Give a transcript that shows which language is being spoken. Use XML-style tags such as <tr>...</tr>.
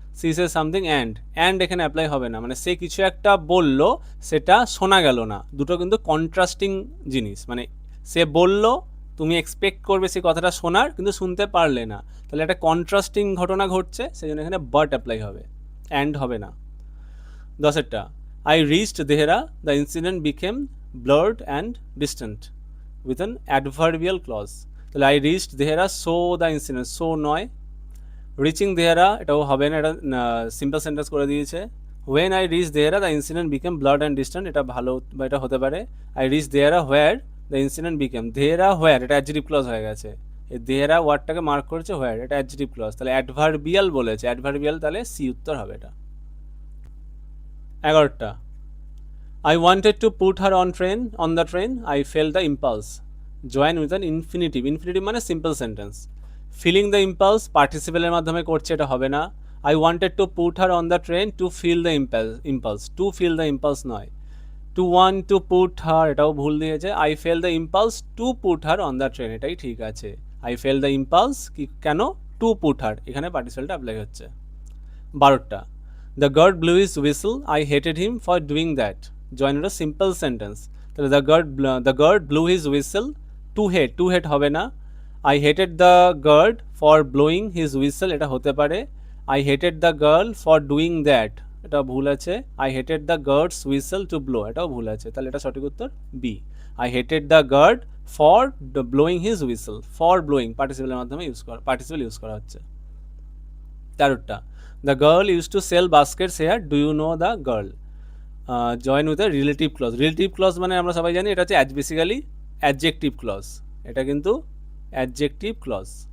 <en>she said something</en> <bn>and এখানে apply হবে না, মানে সে কিছু একটা বলল, সেটা শোনা গেল না, দুটো কিন্তু কন্ট্রাস্টিং জিনিস। মানে সে বলল, তুমি এক্সপেক্ট করবে সেই কথাটা শোনার, কিন্তু শুনতে পারলে না, তাহলে একটা কন্ট্রাস্টিং ঘটনা ঘটছে, সেই জন্য এখানে বাট অ্যাপ্লাই হবে, অ্যান্ড হবে না।</bn> <en>10টা, I reached Dehra, the incident became blurred and distant with an adverbial clause. তাহলে I reached Dehra, so the incident, so নয়।</en> <bn>রিচিং দেহরা, এটাও হবে না, এটা সিম্পল সেন্টেন্স করে দিয়েছে।</bn> <en>when I reached Dehra, the incident became blurred and distant,</en> <bn>এটা ভালো, বা এটা হতে পারে।</bn> <en>I reached Dehra where the incident became, Dehra where,</en> <bn>এটা অ্যাডজেক্টিভ ক্লজ হয়ে গেছে। এই দেহরা ওয়ার্ডটাকে মার্ক করেছে where, এটা অ্যাডজেক্টিভ ক্লজ, তাহলে অ্যাডভার্বিয়াল বলেছে, অ্যাডভার্বিয়াল, তাহলে সি উত্তর হবে এটা।</bn> <en>11টা, I wanted to put her on the train, I felt the impulse, join with an infinitive, infinitive মানে simple sentence.</en> <bn>Filling the impulse পার্টিসিপেলের মাধ্যমে করছে, এটা হবে না।</bn> <en>I wanted to put her on the train to feel the impulse, to feel the impulse নয়। to want to put her,</en> <bn>এটাও ভুল দিয়েছে।</bn> <en>I felt the impulse to put her on the train,</en> <bn>এটাই ঠিক আছে।</bn> <en>I felt the impulse, কি কেন, to put her,</en> <bn>এখানে পার্টিসিপেলটা অ্যাপ্লাই হচ্ছে।</bn> <en>12টা, the guard blew his whistle, I hated him for doing that, join with a simple sentence। তাহলে the guard blew his whistle, to hate হবে না। I hated the guard for blowing his whistle,</en> <bn>এটা হতে পারে।</bn> <en>I hated the girl for doing that,</en> <bn>এটা ভুল আছে।</bn> <en>I hated the guard's whistle to blow,</en> <bn>এটাও ভুল আছে, তাহলে এটা সঠিক উত্তর B.</bn> <en>I hated the guard for blowing his whistle, for blowing</en> <bn>পার্টিসিপেলের মাধ্যমে পার্টিসিপেল ইউজ করা হচ্ছে।</bn> <en>13টা, the girl used to sell baskets here, do you know the girl, join with a relative clause.</en> <bn>Relative clause মানে আমরা সবাই জানি এটা হচ্ছে basically adjective clause, এটা কিন্তু অ্যাডজেক্টিভ ক্লজ।</bn>